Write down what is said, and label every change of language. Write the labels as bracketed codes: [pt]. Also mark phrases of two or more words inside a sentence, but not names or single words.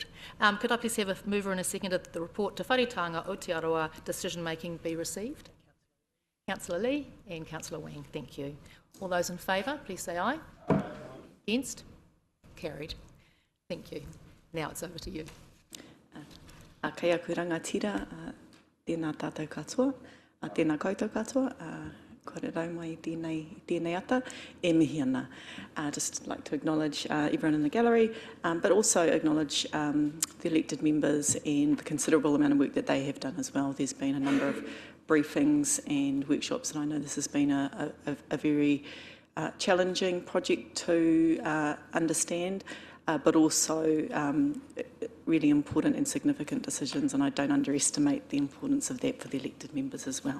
[en] Could I please have a mover and a seconder that the report Te Wharetaonga o Te Arawa decision-making be received? Councillor Lee and Councillor Wang, thank you. All those in favour, please say aye. Against? Carried. Thank you. Now it's over to you. [mi] Kei aku rangatira, tēnā tātou katoa, tēnā koutou katoa, kore rau mai tēnei ata, e mihi ana. [en] Just like to acknowledge everyone in the gallery, but also acknowledge the elected members and the considerable amount of work that they have done as well. There's been a number of briefings and workshops, and I know this has been a very challenging project to understand, but also really important and significant decisions, and I don't underestimate the importance of that for the elected members as well.